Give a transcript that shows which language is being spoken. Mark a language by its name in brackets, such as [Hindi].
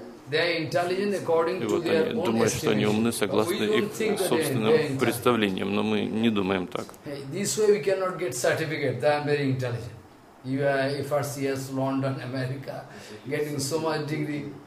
[English] They are intelligent according to their own estimation. [Russian] Что они умны согласно их собственным представлениям, но мы не думаем так. [English] This way we cannot get certificate. They are very intelligent. You are FRCS, London, America, getting so much degree.